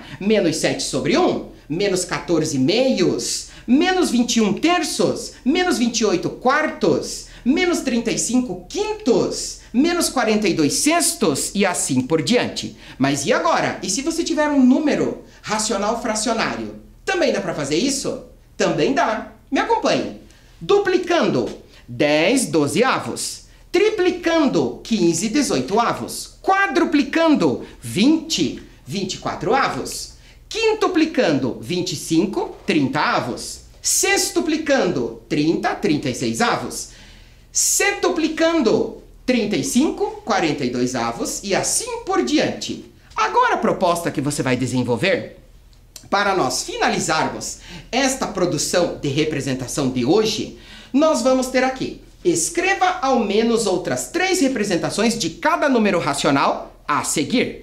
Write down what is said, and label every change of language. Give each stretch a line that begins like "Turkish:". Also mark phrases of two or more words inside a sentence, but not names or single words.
Portuguese: Menos 7 sobre 1, menos 14 meios, menos 21 terços, menos 28 quartos, menos 35 quintos, menos 42 sextos e assim por diante. Mas e agora? E se você tiver um número racional fracionário? Também dá para fazer isso? Também dá. Me acompanhe. Duplicando, 10 dozeavos. Triplicando, 15 dezoitoavos. Quadruplicando, 20 24avos. Quintuplicando, 25 30avos. Sextuplicando, 30 36avos. Setuplicando, 35 42avos e assim por diante. Agora a proposta que você vai desenvolver para nós finalizarmos esta produção de representação de hoje, nós vamos ter aqui: escreva ao menos outras 3 representações de cada número racional a seguir.